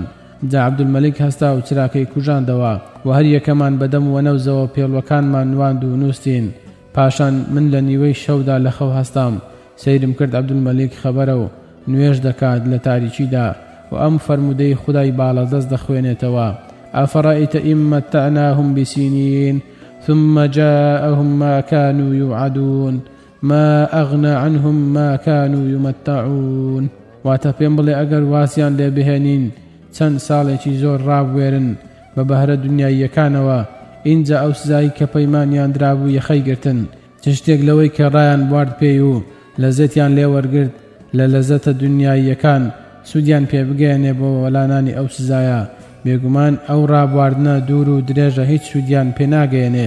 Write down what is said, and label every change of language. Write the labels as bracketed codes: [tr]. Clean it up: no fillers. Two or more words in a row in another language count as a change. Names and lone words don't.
[ckb] جا عەبدولمەلیک هەستا و چراکەی کوژاندەوە و هەر یەکەمان بەدەم و نەوزەوە پێڵوەکانمان نواند و نووستین. پاشان من لە نیوەی شەودا لە خەو هەستام، سەیرم کرد عەبدولمەلیک خەبەرە و نوێژ دەکات لە تاریکیدا و ئەم فەرمودەی خودای باڵەدەست دەخوێنێتەوە: [ar] ئەفەڕەئیتە ئین مەتەعناهم بسینین ثم جاءهم ما كانوا يوعدون ما أغنى عنهم ما كانوا يمتعون. [ckb] واتە پێم بڵێ ئەگەر واسیان لێ بهێنین چەند ساڵێکی زۆر ڕابوێرن بە بەهرە دنیاییەکانەوە، ئینجا ئەو سزایی کە پەیمانیان درابوو یەخەی گرتن. چ شتێک لەوەی کە ڕایان بوارد پێی و لەزەتیان لێ وەرگرت لە لەزەتە دنیاییەکان سوودیان پێ بگەێنێ بۆ وەلانانی ئەو سزایە، بێگومان ئەو ڕابواردنە دوور و درێژە هیچ سوودیان پێ ناگەێنێ.